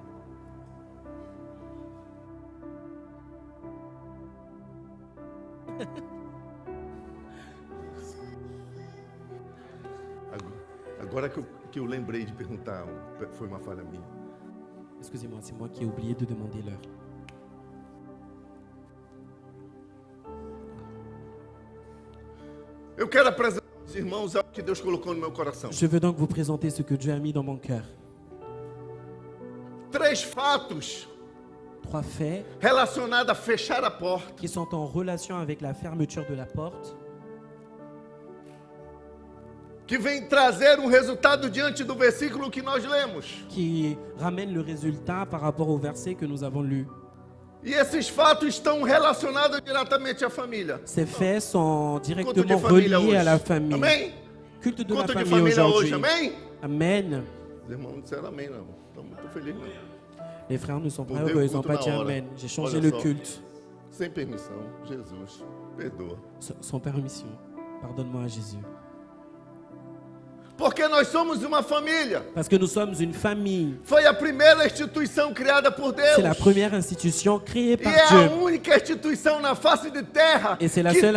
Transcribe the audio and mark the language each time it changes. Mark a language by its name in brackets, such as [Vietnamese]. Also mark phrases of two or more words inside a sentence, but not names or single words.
[Portuguese] Agora que eu lembrei de perguntar, foi uma falha minha. [French] Excusez-moi, c'est moi qui ai oublié de demander l'heure. [Portuguese] Eu quero apresentar aos irmãos algo que Deus colocou no meu coração. [French] Je veux donc vous présenter ce que Dieu a mis dans mon cœur. [Portuguese] 3 fatos [French] 3 faits [Portuguese] relacionados a fechar a porta. [French] qui sont en relation avec la fermeture de la porte, [Portuguese] que vem trazer um resultado diante do versículo que nós lemos. [French] qui ramène le résultat par rapport au verset que nous avons lu. [Portuguese] E esses fatos estão relacionados diretamente à família. [French] Ces faits sont [Portuguese] Culto de [French] directement [Portuguese] família [French] reliés [Portuguese] hoje. [French] à la famille. [Portuguese] Amém? [French] Culte de la [Portuguese] Culto de [French] famille [Portuguese] família [French] aujourd'hui. [Portuguese] hoje, amém? [French] Amen. [Portuguese] Os irmãos não disseram amém, não. Estou muito feliz, não. [French] Les frères ne sont pas [Portuguese] Mudei o [French] heureux, ils n'ont [Portuguese] culto [French] pas [Portuguese] na [French] dit [Portuguese] hora. [French] Amen. J'ai changé [Portuguese] Olha [French] le [Portuguese] só. [French] culte [Portuguese] Sem permissão, Jesus, perdoa. [French] sans permission. Pardonne-moi, Jésus. [Portuguese] Porque nós somos uma família. [French] Parce que nous sommes une famille. [Portuguese] Foi a primeira instituição criada por Deus. [French] C'est la première institution créée [Portuguese] E [French] par [Portuguese] é a [French] Dieu. [Portuguese] única instituição na face de terra [French] E c'est la [Portuguese] que [French] seule